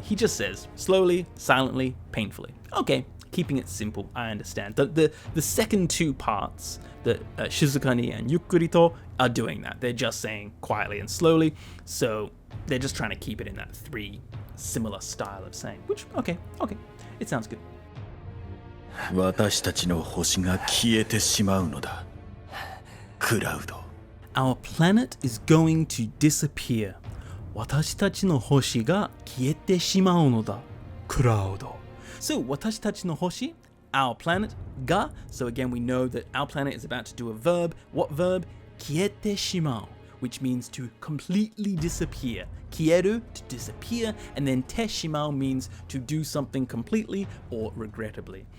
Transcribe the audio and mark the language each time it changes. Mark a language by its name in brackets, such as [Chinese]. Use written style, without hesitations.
[English] He just says, slowly, silently, painfully. Okay, keeping it simple, I understand. The second two parts, the Shizukani and Yukkurito, are doing that. They're just saying quietly and slowly, so they're just trying to keep it in that three similar style of saying, which, okay, it sounds good. [Japanese] 私たちの星が消えてしまうのだ。クラウド。 [English] Our planet is going to disappear. [Japanese] 私たちの星が消えてしまうのだ。クラウド。 [English] So, [Japanese] 私たちの星, [English] our planet, ga. So again, we know that our planet is about to do a verb. What verb? 消えてしまう, which means to completely disappear. 消える, to disappear, and then てしまう means to do something completely or regrettably.